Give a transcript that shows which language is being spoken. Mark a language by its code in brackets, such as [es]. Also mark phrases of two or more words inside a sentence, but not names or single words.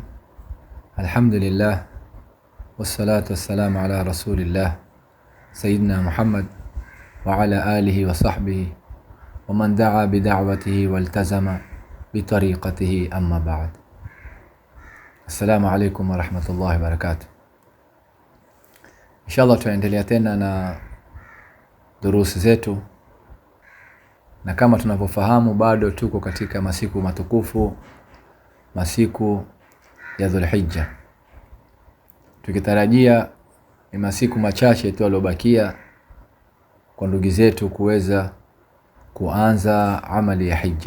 [ar] الحمد لله والصلاة والسلام على رسول الله سيدنا محمد وعلى آله وصحبه ومن دعا بدعوته والتزم بطريقته أما بعد. السلام عليكم ورحمة الله وبركاته. إن شاء الله [sw] tunaendelea tena na durusi zetu, na kama tunavyofahamu bado tuko katika masiku matukufu, masiku ya Dhulhijja, tukitarajia ni masiku machache tu yalobakia kwa ndugu zetu kuweza kuanza amali ya hija.